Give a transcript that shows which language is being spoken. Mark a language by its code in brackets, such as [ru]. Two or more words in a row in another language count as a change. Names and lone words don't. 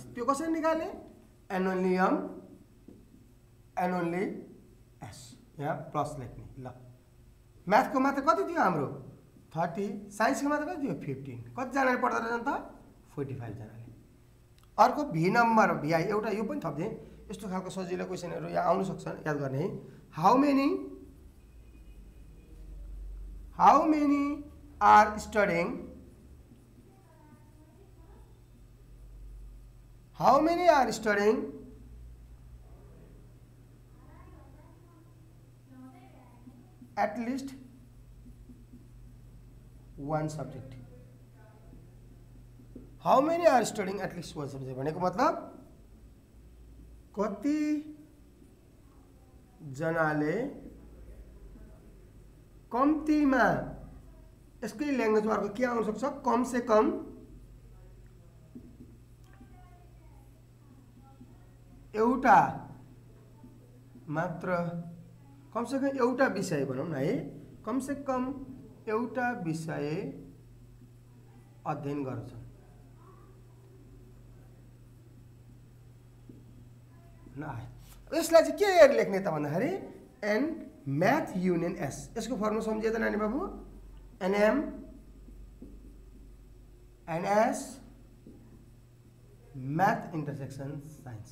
[ne] त्यो कसरी निकाल्ने, [en] n only M n only S, [ne] यहाँ प्लस लेख्ने। ल म्याथको मात्र कति थियो हाम्रो 30, साइन्सको मात्र कति थियो 15। कतिजनाले पढ्दो रहेछन् त 45 जनाले। अर्को भी नम्बर भिआई एउटा यो पनि थप्दिएँ। यस्तो खालको सजिलो क्वेसनहरू यहाँ आउन सक्छ, याद गर्ने है। [en] How many are studying, how many are studying at least one subject. How many are studying at least one subject [ne] भनेको मतलब कति जनाले कम्तीमा, यसकै ल्याङ्ग्वेजमा अर्को के आउन सक्छ, [hi] कम से कम [ne] एउटा मात्र, [hi] कम से कम [ne] एउटा विषय भनौँ न है, [hi] कम से कम [ne] एउटा विषय अध्ययन गर्छन्। यसलाई चाहिँ के लेख्ने त भन्दाखेरि [en] n Math union S. [ne] यसको फर्मुला सम्झिए त नानी बाबु, [en] nM nS Math intersection Science.